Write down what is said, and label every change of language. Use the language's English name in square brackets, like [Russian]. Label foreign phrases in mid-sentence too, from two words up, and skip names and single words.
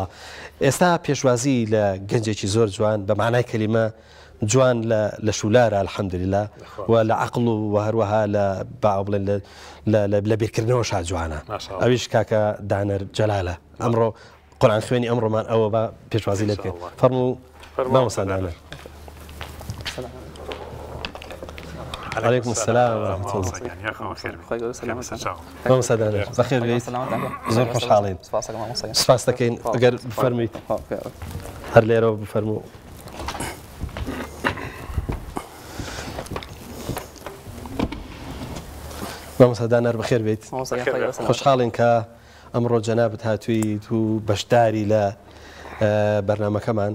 [Central Kurdish] ئێستا پێشوازی لە گەنجێکی زۆر جوان بە معنای کەلیمە جوان لە شولارە الحەمدولله و لە عەقڵ و هەروەها لە باڵێن لە بیرکردنەوەش جوانە. ئەویش کاکە دانەر جەلالە. ئەمڕۆ قورئان خوێنی ئەمڕۆمان ئەوە بە پێشوازی لێ بکەین. فەرموو مامۆستا دانەر. [Arabic] عليكم السلام ورحمة الله. [Central Kurdish] مامۆستا دانەر بەخێر بێیت، زۆر خۆشحاڵین. سپاس دەکەین. ئەگەر بفەرموویت هەر لێرەوە بفەرموو. مامۆستا دانەر بەخێر بێیت، خۆشحاڵین کە ئەمڕۆ جەنابەت هاتوویت و بەشداری لە بەرنامەکەمان.